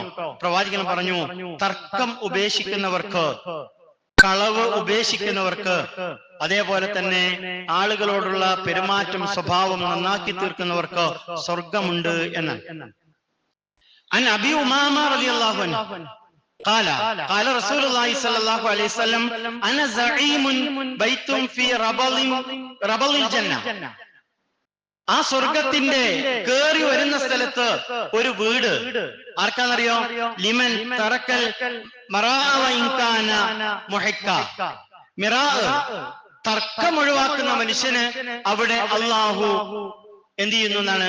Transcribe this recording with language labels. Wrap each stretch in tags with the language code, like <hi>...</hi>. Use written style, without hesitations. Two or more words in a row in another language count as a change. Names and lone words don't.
<ml>പ്രവാചകൻ പറഞ്ഞു, തർക്കം ഉപേക്ഷിക്കുന്നവർക്ക്, കളവ് ഉപേക്ഷിക്കുന്നവർക്ക്, അതേപോലെ തന്നെ ആളുകളോടുള്ള പെരുമാറ്റം സ്വഭാവം നന്നാക്കി തീർക്കുന്നവർക്ക് സ്വർഗമുണ്ട് എന്ന്.</ml> <ar>عن أبي أمامة رضي الله عنه قال قال رسول الله صلى الله عليه وسلم انا زعيم بيت في ربل الجنه.</ar> <ml>ആ സ്വർഗത്തിന്റെ കേറി വരുന്ന സ്ഥലത്ത് ഒരു വീട് ആർക്കാന്നറിയോ?</ml> <ar>لمن ترك</ar> <ml>തർക്കം ഒഴിവാക്കുന്ന മനുഷ്യന് അവിടെ അള്ളാഹു എന്ത് ചെയ്യുന്നു എന്നാണ്?</ml>